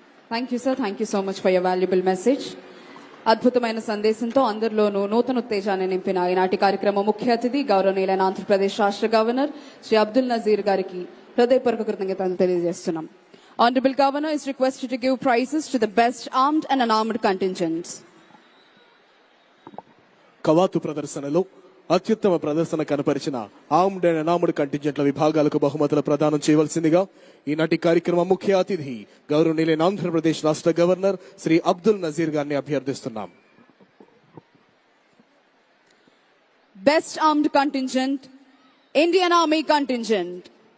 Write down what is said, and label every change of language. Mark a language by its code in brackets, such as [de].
[en] Thank you sir, thank you so much for your valuable message. [te] అద్భుతమైన సందేశంతో అందరిలోనూ నూతన ఉత్తేజాన్ని నింపిన ఈనాటి కార్యక్రమం ముఖ్య అతిథి గౌరవనీయులైన ఆంధ్రప్రదేశ్ రాష్ట్ర గవర్నర్ శ్రీ అబ్దుల్ నజీర్ గారికి హృదయపూర్వక కృతజ్ఞతలు తెలియజేస్తున్నాం. [en] Honorable Governor is requested to give prizes to the best armed and unarmed contingents. [te] కవాతు ప్రదర్శనలో అత్యుత్తమ ప్రదర్శన కనపరిచిన ఆర్మ్డ్ అండ్ అన్ఆర్మ్డ్ కంటింజెంట్ల విభాగాలకు బహుమతుల ప్రదానం చేయవలసిందిగా ఈనాటి కార్యక్రమం ముఖ్య అతిథి గౌరవనీయులైన ఆంధ్రప్రదేశ్ రాష్ట్ర గవర్నర్ శ్రీ అబ్దుల్ నజీర్ గారిని అభ్యర్థిస్తున్నాం. [en] Best armed contingent, Indian Army contingent.